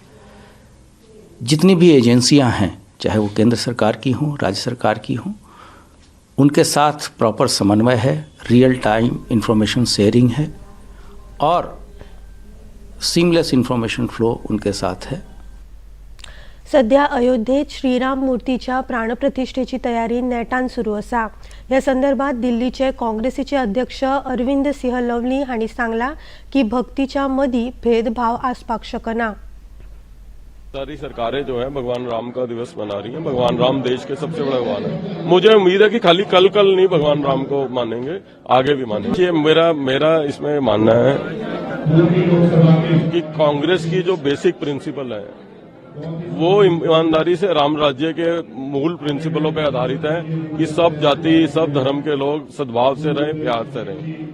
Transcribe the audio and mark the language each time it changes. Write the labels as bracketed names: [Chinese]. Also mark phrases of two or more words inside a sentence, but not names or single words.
[Hindi] जितनी भी एजेंसियां हैं, चाहे वो केंद्र सरकार की हों, राज्य सरकार की हों, उनके साथ प्रॉपर समन्वय है, [English] real time information sharing [Hindi] है और [English] seamless information flow [Hindi] उनके साथ है। [Konkani] सध्या अयोध्येत श्रीराम मूर्तीच्या प्राणप्रतिष्ठेची तयारी नेटान सुरू असा. या संदर्भात दिल्लीचे काँग्रेसीचे अध्यक्ष अरविंद सिंह लवली हांणी सांगला की भक्तीच्या मदी भेदभाव आसपाक शकना. [Hindi] सारी सरकारें जो है भगवान राम का दिवस मना रही हैं. भगवान राम देश के सबसे बड़े भगवान है. मुझे उम्मीद है कि खाली कल नहीं भगवान राम को मानेंगे, आगे भी मानेंगे. ये मेरा इसमें मानना है कि कांग्रेस की जो [English] basic principle [Hindi] है वो ईमानदारी से राम राज्य के मूल प्रिंसिपलों पर आधारित है कि सब जाति सब धर्म के लोग सद्भाव से रहें, प्यार से रहें.